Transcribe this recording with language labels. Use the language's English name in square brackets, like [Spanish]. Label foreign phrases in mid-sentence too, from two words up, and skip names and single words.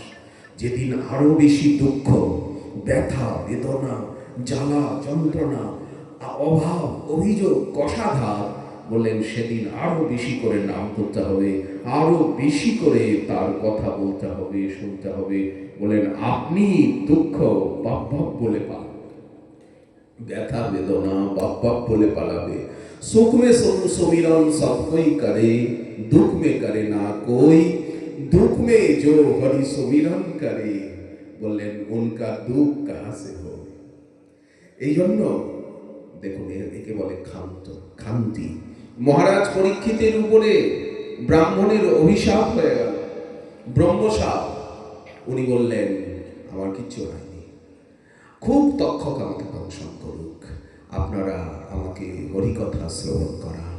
[Bangla] যেদিন আরো বেশি দুঃখ, ব্যথা, বেদনা, জ্বালা, যন্ত্রণা, অভাব, অভিযোগ, কষাঘাত, বললেন সেদিন আরো বেশি করে নাম করতে হবে, আরো বেশি করে তার কথা বলতে হবে, শুনতে হবে। বলেন আপনি দুঃখ বাপ বাপ বলে পালাবে, ব্যথা বেদনা বাপ বাপ বলে পালাবে। [Hindi] सुख में सुमिरन सब कोई करे, दुख में करे ना कोई, दुख में जो हरि सुमिरन करे, বললেন उनका दुख कहां से हो। [Bangla] এই জন্য দেখুন, একে বলে ক্ষান্ত, ক্ষান্তি। মহারাজ পরীক্ষিতের উপরে ব্রাহ্মণের অভিশাপ হয়ে গেল, ব্রহ্মশাপ। উনি বললেন আমার কিচ্ছু হয়নি, খুব তক্ষক আমাকে দংশন করুক, আপনারা আমাকে হরিকথা শ্রবণ করান।